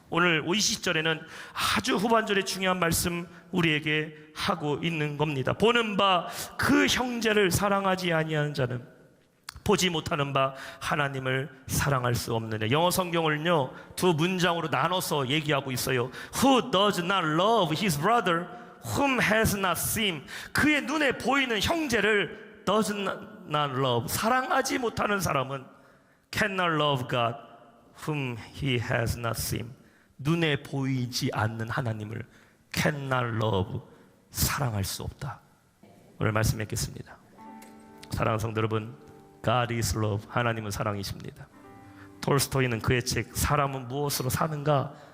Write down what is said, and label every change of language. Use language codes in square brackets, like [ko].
[ko] 오늘 20절에는 아주 후반절에 중요한 말씀 우리에게 하고 있는 겁니다. 보는 바 그 형제를 사랑하지 아니하는 자는 보지 못하는 바 하나님을 사랑할 수 없느냐. 영어 성경을요 두 문장으로 나눠서 얘기하고 있어요. [en] Who does not love his brother whom has not seen. [ko] 그의 눈에 보이는 형제를 [en] does not love, [ko] 사랑하지 못하는 사람은 [en] cannot love God whom he has not seen. [ko] 눈에 보이지 않는 하나님을 [en] cannot love, [ko] 사랑할 수 없다. 오늘 말씀 맺겠습니다. 사랑하는 성도 여러분, [en] God is love. [ko] 하나님은 사랑이십니다. 톨스토이는 그의 책 사람은 무엇으로 사는가?